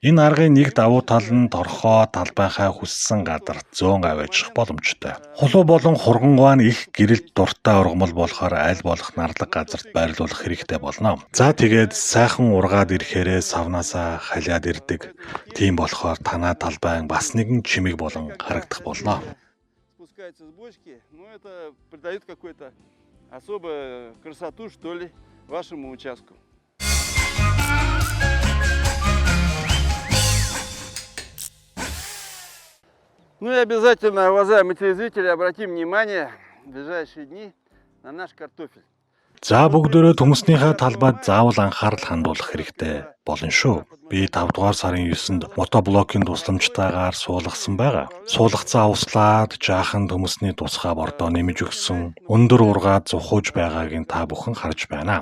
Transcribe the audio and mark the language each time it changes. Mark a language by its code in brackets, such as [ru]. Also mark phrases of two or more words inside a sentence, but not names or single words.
[mn] Энэ аргын нэг давуу тал нь торхоо талбайхаа хүссэн газар зөөн аваачих боломжтой. Хулуу болон хургангуй нь их гэрэлт дуртай ургамал болохоор аль болох нарлаг газарт байрлуулах хэрэгтэй болно. За тэгээд сайхан ургаад ирэхээрээ савнаасаа халиад ирдэг. Тийм болохоор танаа талбай бас нэгэн чимэг болон харагдах болно. [ru] Спускается с бочки, но это придает какую-то особую красоту, что ли, вашему участку. Ну и обязательно, уважаемые телезрители, обратим внимание в ближайшие дни на наш картофель. [mn] За бүгдөө төмснийхээ талбайд заавал анхаарал хандуулах хэрэгтэй болно шүү. Би 5 дугаар сарын 9-нд мотоблокийн тусламжтайгаар суулгасан байгаа. Суулгацаа услаад жаахан төмсний тусгай бордоо нэмж өгсөн өндөр ургаад зухууж байгааг та бүхэн харж байна.